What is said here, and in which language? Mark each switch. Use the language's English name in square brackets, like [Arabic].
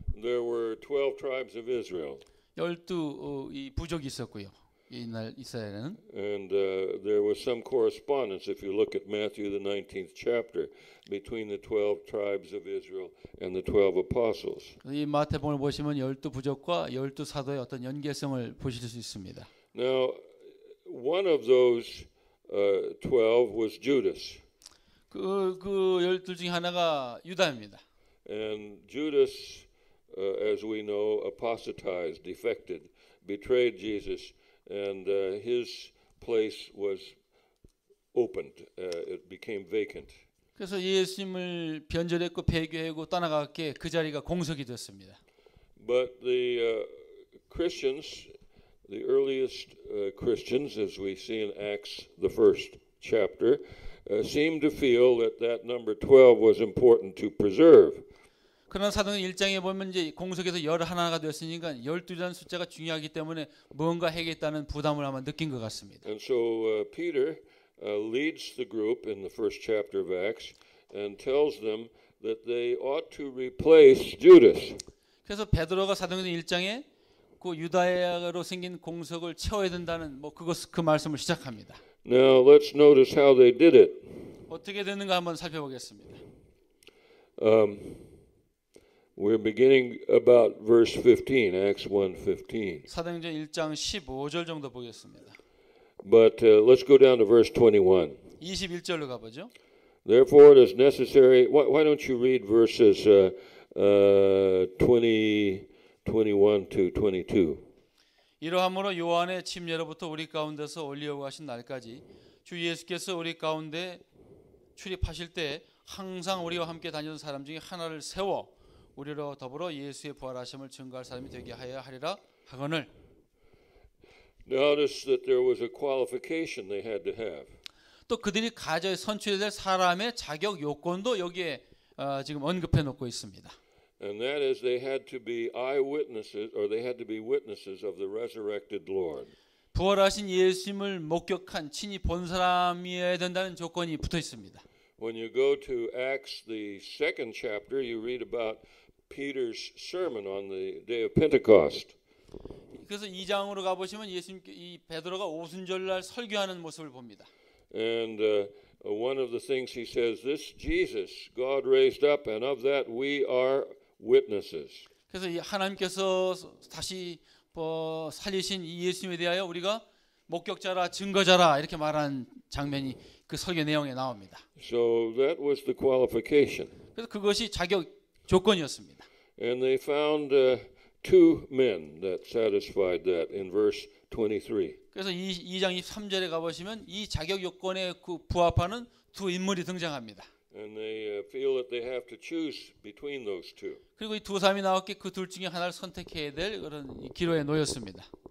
[English] There were 12 tribes of Israel. [Korean] 12 이 부족이 있었고요. 이날 이스라엘에는 [English] And there was some correspondence, if you look at Matthew the 19th chapter, between the 12 tribes of Israel and the 12 apostles. [Korean] 이 마태복음을 보시면 12 부족과 12 사도의 어떤 연계성을 보실 수 있습니다. [English] Now, one of those 12 was Judas. [Korean] 그 12 중에 하나가 유다입니다. [English] And Judas, as we know, apostatized, defected, betrayed Jesus, and his place was opened. It became vacant. [Korean] 그래서 예수님을 변절했고 배교하고 떠나갔기에 그 자리가 공석이 됐습니다. [English] But the Christians, the earliest Christians, as we see in Acts, the first chapter, seemed to feel that that number 12 was important to preserve. [Korean] 그러나 사도행 1장에 보면 이제 공석에서 11가 됐으니까 12라는 숫자가 중요하기 때문에 뭔가 해야겠다는 부담을 아마 느낀 것 같습니다. [English] And so Peter leads the group in the first chapter of Acts and tells them that they ought to replace Judas. [Korean] 그래서 베드로가 사도행전 1장에 그 유다야로 생긴 공석을 채워야 된다는 그 말씀을 시작합니다. [English] Now let's notice how they did it. [Korean] 어떻게 됐는가 한번 살펴보겠습니다. [English] We're beginning about verse 15, Acts 1:15. [Korean] 사도행전 1장 15절 정도 보겠습니다. [English] But let's go down to verse 21. [Korean] 21절로 가보죠. [English] Therefore, it is necessary. Why don't you read verses 21 to 22? [Korean] 이러함으로 요한의 침례로부터 우리 가운데서 올리려고 하신 날까지 주 예수께서 우리 가운데 출입하실 때 항상 우리와 함께 다니던 사람 중에 하나를 세워 우리로 더불어 예수의 부활하심을 증거할 사람이 되게 하여야 하리라 하거늘. [English] Notice that there was a qualification they had to have. [Korean] 또 그들이 가져야 선출해야 될 사람의 자격 요건도 여기에 지금 언급해 놓고 있습니다. [English] And that is they had to be eyewitnesses, or they had to be witnesses of the resurrected Lord. [Korean] 부활하신 예수님을 목격한 친히 본 사람이어야 된다는 조건이 붙어 있습니다. [English] When you go to Acts, the second chapter, you read about Peter's sermon on the day of Pentecost. [Korean] 그래서 2장으로 가보시면 예수님께 이 베드로가 오순절날 설교하는 모습을 봅니다. [English] And one of the things he says, this Jesus God raised up, and of that we are witnesses. [Korean] 그래서 이 하나님께서 다시 살리신 이 예수님에 대하여 우리가 목격자라 증거자라 이렇게 말한 장면이 그 설교 내용에 나옵니다. [English] So that was the qualification. [Korean] 그래서 그것이 자격 조건이었습니다. [English] And they found two men that satisfied that in verse 23. [Korean] 그래서 2장 23절에 가보시면 이 자격 요건에 부합하는 두 인물이 등장합니다. [English] And they feel that they have to choose between those two. [Korean] 그리고 이 두 사람이 나왔기에 그 둘 중에 하나를 선택해야 될 그런 기로에 놓였습니다.